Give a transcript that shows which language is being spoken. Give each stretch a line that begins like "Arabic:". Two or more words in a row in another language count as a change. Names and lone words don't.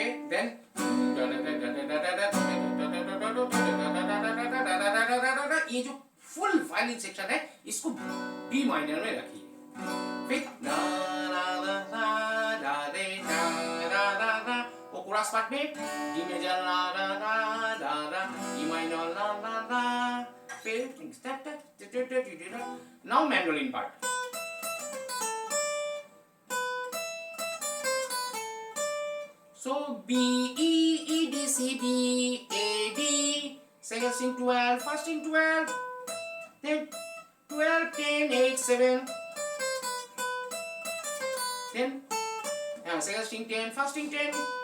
Hindi: देन ये जो
English: full violin section
Hindi: है इसको
English: B minor
Hindi: में रखिए, फिर ला ला ला ला ला रे ला ला ला ला, वो
English: chorus part
Hindi: में
English: D major ला ला ला ला ला, E minor ला ला ला,
Hindi: फिर
English: now mandolin part. So B E E D C B A D, second string 12, first string 12, then 12 10 8 7, then second string 10, first string 10,